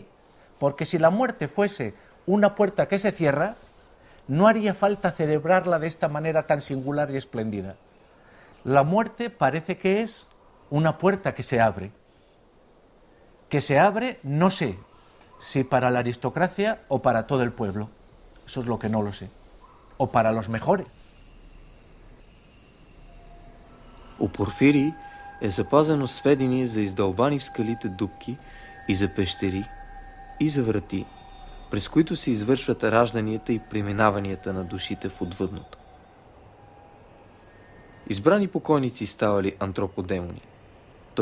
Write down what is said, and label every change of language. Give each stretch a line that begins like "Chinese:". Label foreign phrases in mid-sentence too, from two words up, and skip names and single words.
Spanish: Porque si la muerte fuese una puerta que se cierra, no haría falta celebrarla de esta manera tan singular y espléndida. La muerte parece que es una puerta que se abre. Que se abre, no sé, si para la aristocracia o para todo el pueblo. Eso es lo que no lo sé. O para los mejores.
Bulgarian: У Порфирий е запазено сведение за издълбани в скалите дупки и за пещери, и за врати, през които се извършват ражданията и преминаванията на душите в отвъдното. Избрани покойници ставали антроподемони, т.е.